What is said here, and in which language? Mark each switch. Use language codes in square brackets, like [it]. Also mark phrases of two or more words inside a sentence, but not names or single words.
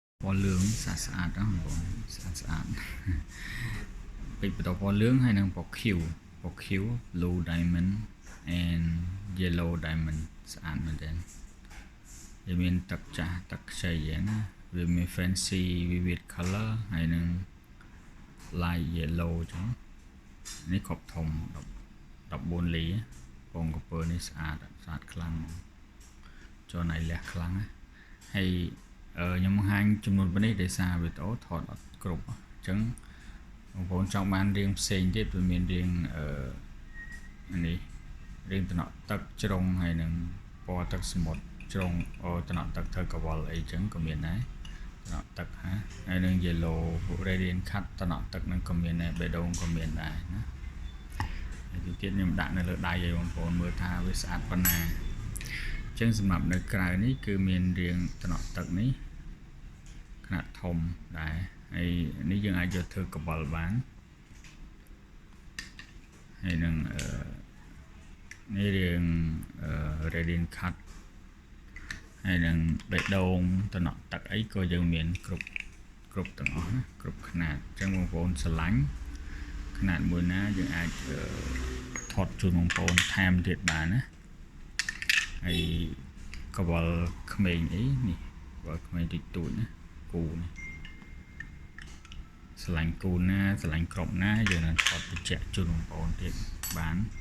[km] ពណ៌លឿងស្អាតៗហ្នឹងបងស្អាតពេជ្របន្តពណ៌លឿងហើយនឹងពណ៌ខៀវ [en] blue diamond and yellow diamond [km] ស្អាតមែនទែនវាមានទឹកចាស់ទឹកខ្ចីហ្នឹងណាវាមាន [en] fancy vivid color [km] ហើយនឹង [en] light yellow [km] ចឹងនេះគ្រាប់ធំ14លីពងក្រពើនេះស្អាតខ្លាំងចូលណៃលះខ្លាំងហើយខ្ញុំបង្ហាញចំនួនប៉ុណ្នេះដោយសារវីដេអូថតអត់គ្រប់អ ញ្ចឹងបងប្អូនចង់បានរៀងផ្សេងទៀតវាមានរៀងនេះរៀងតំណក់ទឹកជ្រុងហើយនឹងពណ៌ទឹកស មុទ្រជ្រុងតំណក់ទឹកធ្វើកវលអីចឹងក៏មានដែរតំណក់ទឹកហើយនឹង [en] yellow radiant cut [km] តំណក់ទឹកនឹងក៏មានដែរបេះដូងក៏មានដែរណាហើយទីទៀតខ្ញុំដាក់នៅលើដៃឲ្យបងប្អូនមើលថាវាស្អាតប៉ុណ្ណាអញ្ចឹងសម្រាប់នៅក្រៅនេះគឺមានរៀងតំណក់ទឹកនេះខ្នាតធំដែរហើយនេះយើងអាចយកធ្វើកបិលបាន ហើយនឹងនេះរៀង [en] radiant cut [km] ហើយនឹងបេះដូងតំណក់ទឹកអីក៏យើងមាន គ្រប់ទាំងអស់ណាគ្រប់ខ្នាតអញ្ចឹងបងប្អូនស្រឡាញ់ខ្នាតមួយណាយើងអាចថតជូនបងប្អូនថែមទៀតបានណាហើយកវលក្មេងអីនេះកវលក្មេងតិចតួចណាគូនេះស្រឡាញ់គូណាស្រឡាញ់ក្របណាយើងនឹងថតបញ្ជាក់ជូនបងប្អូនទៀតបាន